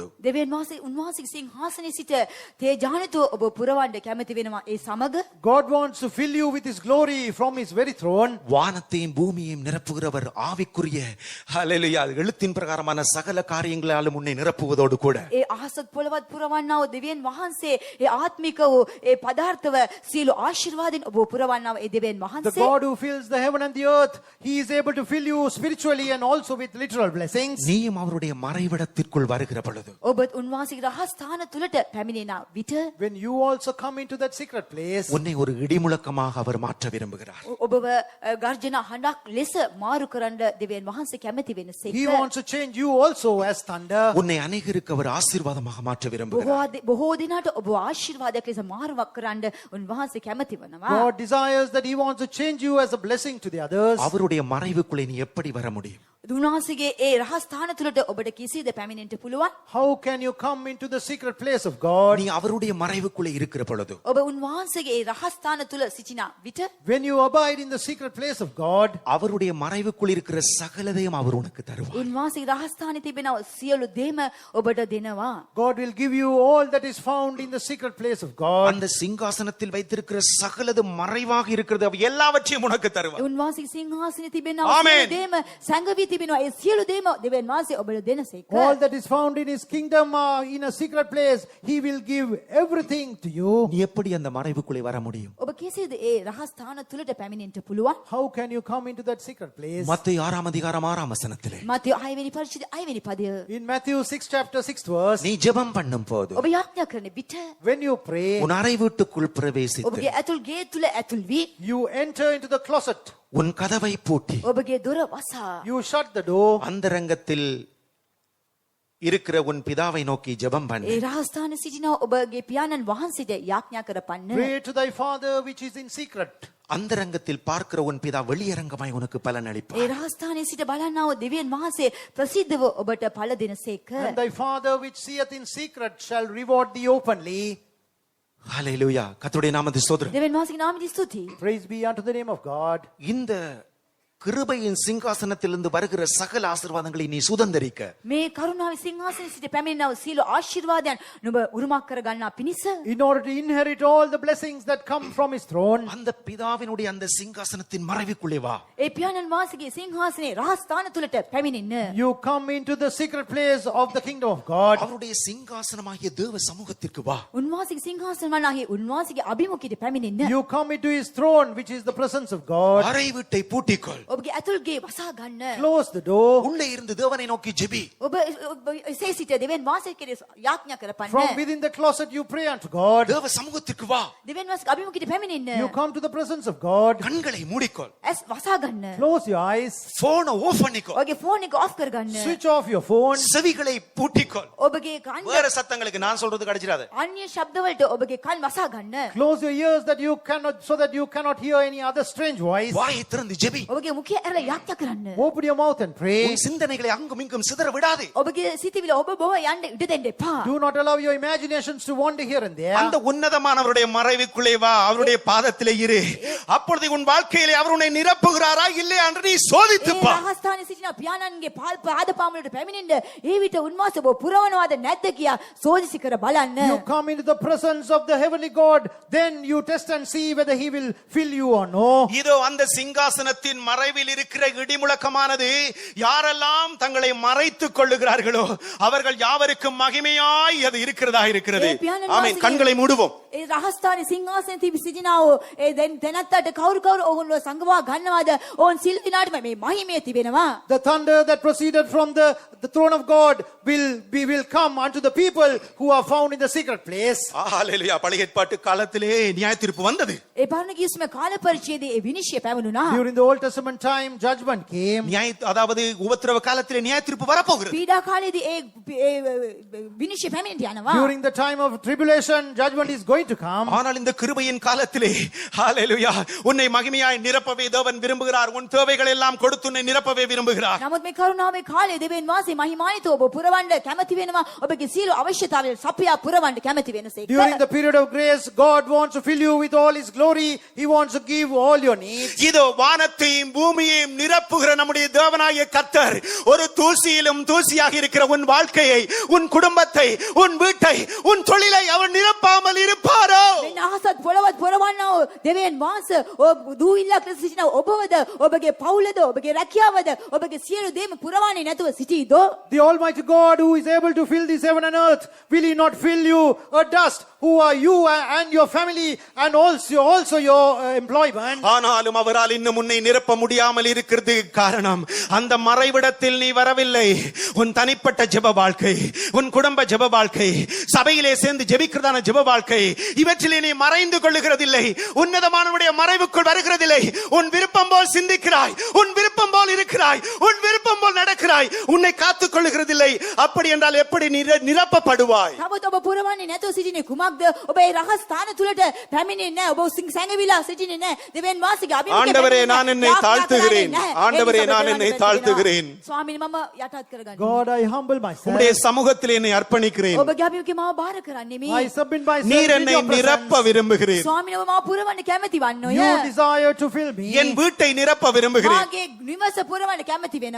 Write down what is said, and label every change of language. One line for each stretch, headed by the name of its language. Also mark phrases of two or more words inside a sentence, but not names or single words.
Sinhala: දෙවියන් වහන්සේ උන්වහන්සේගේ සිංහාසනයේ සිට තේජානතෝ ඔබ පුරවන්න කැමති වෙනවා. ඒ සමග
English: God wants to fill you with his glory from his very throne.
Tamil: வானத்தையும் பூமியையும் நிரப்புகிறவர் ஆவிக்குரிய ஹalleluya எழுத்தின் பிரகாரமான சகல காரியங்களாலும் உன்னை நிரப்புவதோடு கூட
Sinhala: ඒ අහසත් පොළවත් පුරවන්නව දෙවියන් වහන්සේ ඒ ආත්මික වූ ඒ පදාර්ථව සියලු ආශිර්වාදින් ඔබ පුරවන්නව ඒ දෙවියන්
English: The
Sinhala: වහන්සේ.
English: God who fills the heaven and the earth, he is able to fill you spiritually and also with literal blessings.
Tamil: நீயும் அவருடைய மறைவிடத்திற்குள் வருகிற பொழுது
Sinhala: ඔබත් උන්වහන්සේගේ රහස්ථාන තුලට පැමිණෙන විට
English: When you also come into that secret place,
Tamil: உன்னை ஒரு இடிமுழக்கமாக அவர் மாற்ற விரும்புகிறார்.
Sinhala: ඔබව ගර්ජන හඬක් ලෙස මාරු කරන්න දෙවියන් වහන්සේ කැමති වෙනසේක.
English: he wants to change you also as thunder.
Tamil: உன்னை அநேகருக்கு அவர் ஆசீர்வாதமாக மாற்ற விரும்புகிறார்.
Sinhala: බොහෝ දිනකට ඔබ ආශිර්වාදයක් ලෙස මාරුවක් කරන්න උන්වහන්සේ කැමති වෙනවා.
English: God desires that he wants to change you as a blessing to the others.
Tamil: அவருடைய மறைவுக்குள்ளே நீ எப்படி வர முடியும்?
Sinhala: උන්වහන්සේගේ ඒ රහස්ථාන තුලට ඔබට කිසිද පැමිණෙන්න පුළුවන්?
English: How can you come into the secret place of God?
Tamil: நீ அவருடைய மறைவுக்குள்ளே இருக்கிற பொழுது
Sinhala: ඔබ උන්වහන්සේගේ ඒ රහස්ථාන තුල සිටින විට
English: When you abide in the secret place of God,
Tamil: அவருடைய மறைவுக்குள் இருக்கிற சகலதையும் அவர் உனக்கு தருவார்.
Sinhala: උන්වහන්සේගේ රහස්ථානයේ තිබෙන සියලු දේම ඔබට දෙනවා.
English: God will give you all that is found in the secret place of God.
Tamil: அந்த சிங்காசனத்தில் வைத்திருக்கிற சகலது மறைவாக இருக்கிறது அவை எல்லாவற்றையும் உனக்கு தருவார்.
Sinhala: උන්වහන්සේගේ සිංහාසනයේ තිබෙන
English: Amen.
Sinhala: සියලු දේම සංගවී තිබෙනවා. ඒ සියලු දේම දෙවියන් වහන්සේ ඔබට දෙනසේක.
English: All that is found in his kingdom in a secret place, he will give everything to you.
Tamil: நீ எப்படி அந்த மறைவுக்குள்ளே வர முடியும்?
Sinhala: ඔබ කෙසේද ඒ රහස්ථාන තුලට පැමිණෙන්න පුළුවන්?
English: How can you come into that secret place?
Tamil: மத்தேயு 6:6
Sinhala: මතෙව් 6 වෙනි පරිච්ඡේදය 6 වෙනි පදය.
English: In Matthew 6 chapter 6th verse,
Tamil: நீ ஜெபம் பண்ணும் போது
Sinhala: ඔබ යාඥා කරන විට
English: when you pray,
Tamil: உன் அறை வீட்டுக்குள் பிரவேசித்து
Sinhala: ඔබගේ ඇතුල් ගේ තුල ඇතුල් වී
English: you enter into the closet,
Tamil: உன் கதவை பூட்டி
Sinhala: ඔබගේ දොර වසා
English: you shut the door,
Tamil: அந்தரங்கத்தில் இருக்கிற உன் பிதாவை நோக்கி ஜெபம் பண்ணு.
Sinhala: ඒ රහස්ථාන සිටින ඔබගේ පියාණන් වහන්සේට යාඥා කරපන්න.
English: Pray to thy Father which is in secret.
Tamil: அந்தரங்கத்தில் பார்க்கிற உன் பிதா வெளியரங்கமாய் உனக்கு பலன்
Sinhala: ඒ
Tamil: அளிப்பார்.
Sinhala: රහස්ථානයේ සිට බලන්නා වූ දෙවියන් වහන්සේ ප්‍රසිද්ධව ඔබට ඵල දෙනසේක.
English: And thy Father which seeth in secret shall reward thee openly.
Tamil: ஹalleluya. கர்த்தருடைய நாமத்தை ஸ்தோத்திரம்.
Sinhala: දෙවියන් වහන්සේගේ නාමයට ස්තුතියි.
English: Praise be unto the name of God.
Tamil: இந்த கிருபையின் சிங்காசனத்திலிருந்து வருகிற சகல ஆசீர்வாதங்களை நீ சுதந்தரிக்க
Sinhala: මේ කරුණාවේ සිංහාසනයේ සිට පැමිණෙනා වූ සීල ආශිර්වාදයන් නුඹ උරුමක් කර ගන්නා පිණිස
English: In order to inherit all the blessings that come from his throne.
Tamil: அந்த பிதாவினுடைய அந்த சிங்காசனத்தின் மறைவுக்குள்ளே வா.
Sinhala: ඒ පියාණන් වහන්සේගේ සිංහාසනයේ රහස්ථාන තුලට පැමිණෙන්න.
English: You come into the secret place of the kingdom of God.
Tamil: அவருடைய சிங்காசனமாகிய தேவ சமூகத்திற்கு வா.
Sinhala: උන්වහන්සේගේ සිංහාසන වනාහි උන්වහන්සේගේ අභිමුඛයට පැමිණෙන්න.
English: You come into his throne which is the presence of God.
Tamil: அறை வீட்டை பூட்டிக்கொள்.
Sinhala: ඔබගේ ඇතුල්ගේ වසා ගන්න.
English: Close the door.
Tamil: உள்ளே இருந்து தேவனை நோக்கி ஜெபி.
Sinhala: ඔබ එසේ සිට දෙවියන් වහන්සේ කෙරෙහි යාඥා කරපන්න.
English: From within the closet you pray unto God.
Tamil: தேவ சமூகத்திற்கு வா.
Sinhala: දෙවියන් වහන්සේගේ අභිමුඛයට පැමිණෙන්න.
English: You come to the presence of God.
Tamil: கண்களை மூடிக்கொள்.
Sinhala: ඇස් වසා ගන්න.
English: Close your eyes.
Tamil: போனை ஆஃப் பண்ணிக்கொள்.
Sinhala: ඔබගේ ෆෝන් එක ඔෆ් කර ගන්න.
English: Switch off your phone.
Tamil: செவிகளை பூட்டிக்கொள்.
Sinhala: ඔබගේ කන්
Tamil: வேற சத்தங்களுக்கு நான் சொல்றது கிடைச்சிராது.
Sinhala: අන්‍ය ශබ්ද වලට ඔබගේ කන් වසා ගන්න.
English: Close your ears that you cannot, so that you cannot hear any other strange voice.
Tamil: வாயை திறந்து ஜெபி.
Sinhala: ඔබගේ මුඛය ඇරලා යාඥා කරන්න.
English: Open your mouth and pray.
Tamil: உன் சிந்தனைகளை அங்கும் இங்கும் சிதற விடாதே.
Sinhala: ඔබගේ සිතවිලි ඔබ බොව යන්න ඉඩ දෙන්න එපා.
English: Do not allow your imaginations to wander here and there.
Tamil: அந்த உன்னதமானவருடைய மறைவுக்குள்ளே வா. அவருடைய பாதத்திலே இரு. அப்பொழுது உன் வாழ்க்கையிலே அவர் உன்னை நிரப்புகிறாரா இல்லையா என்று நீ சோதித்துப்
Sinhala: ඒ
Tamil: பார்.
Sinhala: රහස්ථානයේ සිටින පියාණන්ගේ පාදපාම වලට පැමිණෙන්න ඒ විට උන්වහන්සේ ඔබ පුරවනවාද නැද්ද කියා සෝදිසි කර බලන්න.
English: You come into the presence of the heavenly God, then you test and see whether he will fill you or no.
Tamil: இதோ அந்த சிங்காசனத்தின் மறைவில் இருக்கிற இடிமுழக்கமானது யாரெல்லாம் தங்களை மறைத்துக் கொள்ளுகிறார்களோ அவர்கள் யாவருக்கும் மகிமையாய் அது இருக்கிறதா இருக்கிறது.
Sinhala: ඒ පියාණන්
Tamil: ஆமென்.
Sinhala: වහන්සේගේ-
Tamil: கண்களை மூடுவோம்.
Sinhala: ඒ රහස්ථානයේ සිංහාසනයේ තිබි සිටිනා වූ ඒ දැනත්තට කවුරු ඔවුන්ව සංගවා ගන්නවාද ඔවුන් සිල් දිනාටම මේ මහිමය තිබෙනවා.
English: The thunder that proceeded from the throne of God will come unto the people who are found in the secret place.
Tamil: ஹalleluya. பழைய ஏற்பாட்டு காலத்திலே நியாயத்தீர்ப்பு வந்தது.
Sinhala: ඒ පරණ කිස්ම කාල පරිච්ඡේදයේ ඒ විනිශ්චය පැවළුණා.
English: During the Old Testament time, judgment came.
Tamil: அதாவது உபத்திரவ காலத்திலே நியாயத்தீர்ப்பு வரப்போகிறது.
Sinhala: පීඩා කාලයේදී ඒ විනිශ්චය පැමිණිට යනවා.
English: During the time of tribulation, judgment is going to come.
Tamil: ஆனால் இந்த கிருபையின் காலத்திலே ஹalleluya உன்னை மகிமையாய் நிரப்பவே தேவன் விரும்புகிறார். உன் தேவைகள் எல்லாம் கொடுத்து உன்னை நிரப்பவே விரும்புகிறார்.
Sinhala: නමුත් මේ කරුණාවේ කාලයේ දෙවියන් වහන්සේ මහිමාන්විතව ඔබ පුරවන්න කැමති වෙනවා. ඔබගේ සියලු අවශ්‍යතාවල් සපයා පුරවන්න කැමති වෙනසේක.
English: During the period of grace, God wants to fill you with all his glory. He wants to give all your needs.
Tamil: இதோ வானத்தையும் பூமியையும் நிரப்புகிற நம்முடைய தேவனாகிய கர்த்தர் ஒரு தூசியிலும் தூசியாக இருக்கிற உன் வாழ்க்கையை, உன் குடும்பத்தை, உன் வீட்டை, உன் தொழிலை அவர் நிரப்பாமல் இருப்பாரோ? මෙන්න අහසත් පොළවත් පුරවන්නා වූ දෙවියන් වහන්සේ ඔබ දූවිල්ලක් ලෙස සිටින ඔබවද ඔබගේ පවුලද ඔබගේ රැකියාවද ඔබගේ සියලු දේම පුරවන්නේ නැතුව සිටීදෝ? The Almighty God who is able to fill this heaven and earth, will he not fill you a dust? Who are you and your family and also your employment? ஆனாலும் அவரால் இன்னும் உன்னை நிரப்ப முடியாமல் இருக்கிறது காரணம் அந்த மறைவிடத்தில் நீ வரவில்லை. உன் தனிப்பட்ட ஜெப வாழ்க்கை, உன் குடும்ப ஜெப வாழ்க்கை, சபையிலே சேர்ந்து ஜெபிக்கிறதான ஜெப வாழ்க்கை, இவற்றிலே நீ மறைந்து கொள்ளுகிறதில்லை. உன்னதமானவருடைய மறைவுக்குள் வருகிறதில்லை. உன் விருப்பம் போல் சிந்திக்கிறாய், உன் விருப்பம் போல் இருக்கிறாய், உன் விருப்பம் போல் நடக்கிறாய், உன்னை காத்துக் கொள்ளுகிறதில்லை. அப்படி என்றால் எப்படி நிரப்பப்படுவாய்?
Sinhala: තවත් ඔබ පුරවන්නේ නැතුව සිටින්නේ කුමක්ද? ඔබ ඒ රහස් ස්ථාන තුලට පැමිණෙන්නේ නැහැ. ඔබ සැඟවිලා සිටින්නේ නැහැ. දෙවියන් වහන්සේගේ අභිමුඛයට
Tamil: ஆண்டவரே
Sinhala: පැමිණෙන්නේ
Tamil: நான் என்னை
Sinhala: නැහැ.
Tamil: தாழ்த்துகிறேன்.
Sinhala: යාඥා කරන්නේ
Tamil: ஆண்டவரே
Sinhala: නැහැ.
Tamil: நான்
Sinhala: ඒ
Tamil: என்னை
Sinhala: නිසා ඔබ
Tamil: தாழ்த்துகிறேன்.
Sinhala: ස්වාමීනි මම යටත් කරගන්නවා.
English: God, I humble myself.
Tamil: உம்முடைய சமூகத்தில் என்னை அர்ப்பணிக்கிறேன்.
Sinhala: ඔබගේ අභිමුඛේ මාව බාර කරන්නේ මේ.
English: I submit myself
Tamil: நீர்
English: in
Tamil: என்னை
English: your
Tamil: நிரப்ப
English: presence.
Tamil: விரும்புகிறேன்.
Sinhala: ස්වාමීනි ඔබ මාව පුරවන්න කැමති වන්නෝය.
English: You desire to fill me.
Tamil: என் வீட்டை நிரப்ப விரும்புகிறேன்.
Sinhala: මාගේ නිවස පුරවන්න කැමති වෙනවා.